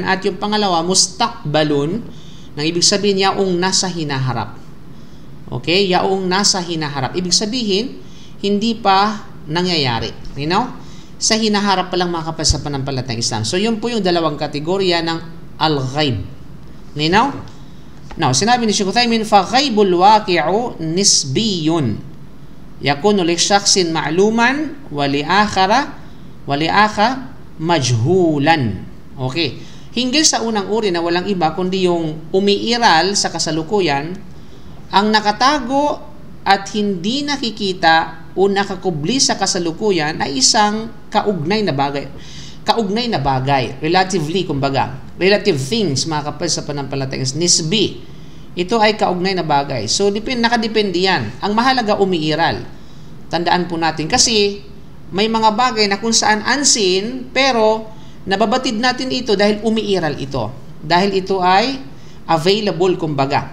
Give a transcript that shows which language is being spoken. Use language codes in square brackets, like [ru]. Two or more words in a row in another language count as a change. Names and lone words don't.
[tl] At yung pangalawa, mustaqbalun, nang ibig sabihin yaong nasa hinaharap. Okay? Yaong nasa hinaharap. Ibig sabihin, hindi pa nangyayari. Sa hinaharap pa lang mga kapatid sa pananampalatayang Islam. So, yun po yung dalawang kategorya ng al-ghaib. [ar] Now, [tl] sinabi ni Shaykh Uthaymin, [ar] فَغَيْبُ الْوَاقِعُ نِسْبِيٌّ يَكُونُ لِشَخْصٍ مَعْلُومًا وَلِآخَرَ مَجْهُولًا. [tl] Okay. Hinggil sa unang uri na walang iba kundi yung umiiral sa kasalukuyan, ang nakatago at hindi nakikita o nakakubli sa kasalukuyan ay isang kaugnay na bagay. Kaugnay na bagay. Relatively, kumbaga. [en] Relative things, [tl] mga kapatid sa pananampalatayang nisbi. Ito ay kaugnay na bagay. So, nakadepende yan. Ang mahalaga, umiiral. Tandaan po natin. Kasi, may mga bagay na kung saan unseen, pero nababatid natin ito dahil umiiral ito. Dahil ito ay available, kumbaga.